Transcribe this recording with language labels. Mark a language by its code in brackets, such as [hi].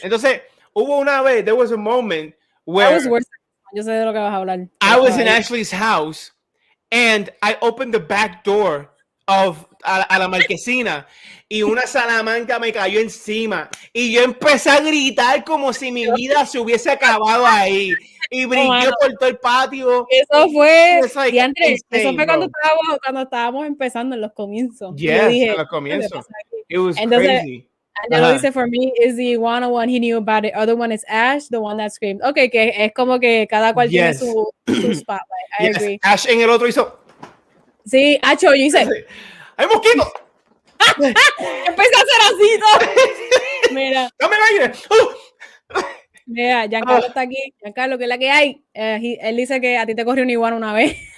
[es] Entonces, hubo una vez, [en] there was a moment where [es] yo sé de lo que vas a hablar. [en] I was in Ashley's house and I opened the back door [es] a la marquesina y una salamanca me cayó encima y yo empecé a gritar como si mi vida se hubiese acabado ahí y brinqué por todo el patio. Eso fue, [en] like [es] Andrés, eso fue cuando estábamos empezando en los comienzos. [en] Yes, [es] yo dije, en los comienzos. [en] It was crazy. Angelo dice, for me, is the iguana one he knew about it. Other one is Ash, the one that screamed. [es] Okay, que es como que cada cual tiene su spotlight. [en] I agree. [es] Ash en el otro hizo. Sí, Acho, yo hice. ¡Hay mosquitos! Empecé a hacer así todo. Mira. ¡Dame el aire! Mira, Giancarlo está aquí. Giancarlo, ¿qué es la que hay? Él dice que a ti te corrió una iguana una vez.